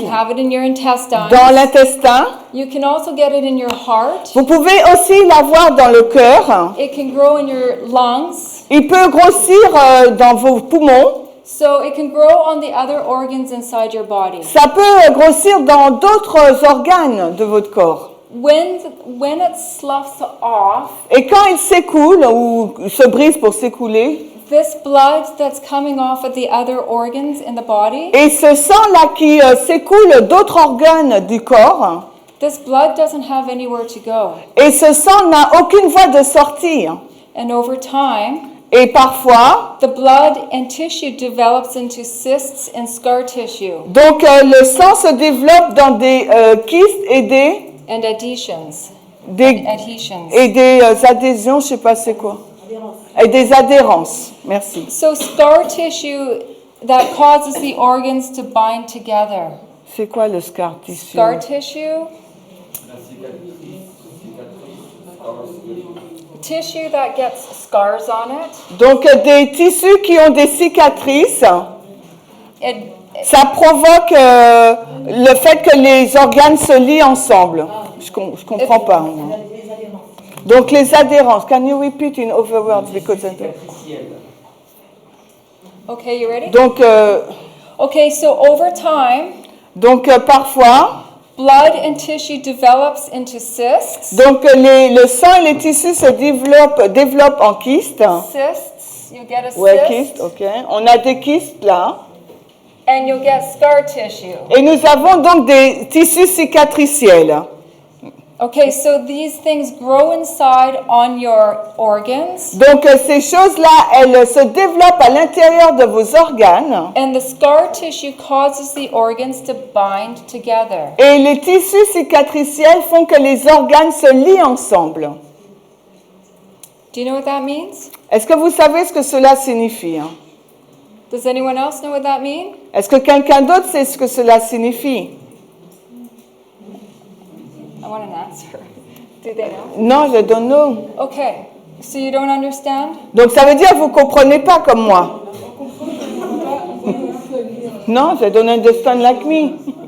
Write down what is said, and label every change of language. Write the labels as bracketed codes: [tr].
[en] you have it in your intestine, [fr] dans l'intestin. [en] you can also get it in your heart, [fr] Vous pouvez aussi l'avoir dans le cœur. [en] it can grow in your lungs, [fr] Il peut grossir dans vos poumons. [en] So it can grow on the other organs inside your body. [fr] Ça peut grossir dans d'autres organes de votre corps. [en] When it sloughs off, [fr] Et quand il s'écoule ou se brise pour s'écouler, [en] this blood that's coming off of the other organs in the body, [fr] et ce sang-là qui s'écoule d'autres organes du corps, [en] this blood doesn't have anywhere to go. [fr] et ce sang n'a aucune voie de sortir. [en] And over time, [fr] Et parfois, [en] the blood and tissue develops into cysts and scar tissue [fr] donc le sang se développe dans des kystes et [en] and adhesions. [fr] des adhésions, je sais pas c'est quoi. Et des adhérences. Merci. [en] So scar tissue that causes the organs to bind together. [fr] C'est quoi le scar tissue? [en] Scar tissue, tissue that gets scars on it. [fr] Donc des tissus qui ont des cicatrices, [en] It, [fr] ça provoque le fait que les organes se lient ensemble. Je comprends pas. Moi. Donc les adhérences. [en] Can you repeat in other words because I don't... okay, you ready? [fr] Donc [en] Okay, so over time, [fr] parfois, [en] blood and tissue develops into cysts. [fr] donc le sang et les tissus se développent en kystes. [en] Cysts, you get a [fr] Ouais, [en] cyst, [fr] kystes, ok. On a des kystes là. [en] and you'll get scar tissue. [fr] Et nous avons donc des tissus cicatriciels. [en] Okay, so these things grow inside on your organs, [fr] Donc ces choses-là, elles se développent à l'intérieur de vos organes. [en] and the scar tissue causes the organs to bind together. [fr] Et les tissus cicatriciels font que les organes se lient ensemble. [en] Do you know what that means? [fr] Est-ce que vous savez ce que cela signifie? [en] Does anyone else know what that means? [fr] Est-ce que quelqu'un d'autre sait ce que cela signifie? [en] I want an answer. Do they know? [fr] Non, je [en] don't know. Okay, so you don't understand? [fr] Donc ça veut dire que vous ne comprenez pas comme moi. Non, je [en] don't understand like me.